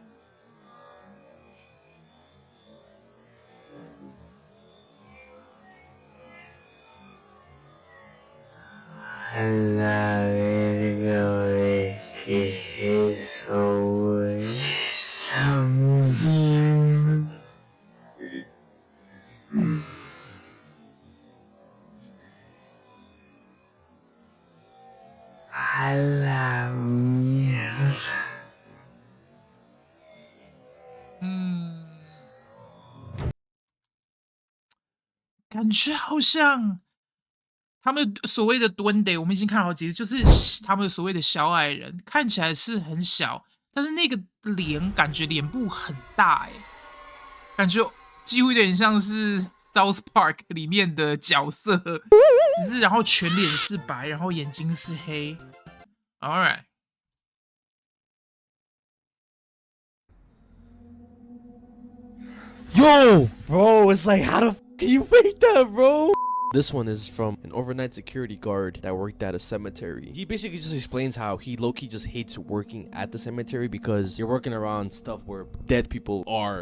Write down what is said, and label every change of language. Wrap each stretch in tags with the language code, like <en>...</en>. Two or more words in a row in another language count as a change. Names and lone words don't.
<es>A la verga, güey, ¿qué es eso, güey? Esa mierda. A la mierda.</es> <zh>感觉好像他们所谓的蹲得，我们已经看好几次，就是他们所谓的小矮人，看起来是很小， 但是那个感觉脸部很大感觉几乎有点像是 South Park 里面的角色，只是然后全脸是白，然后眼睛是黑。</zh> <en>All right. Yo, bro, it's like, how the f you make that, bro? This one is from an overnight security guard that worked at a cemetery. He basically just explains how he low-key just hates working at the cemetery because you're working around stuff where dead people are.</en>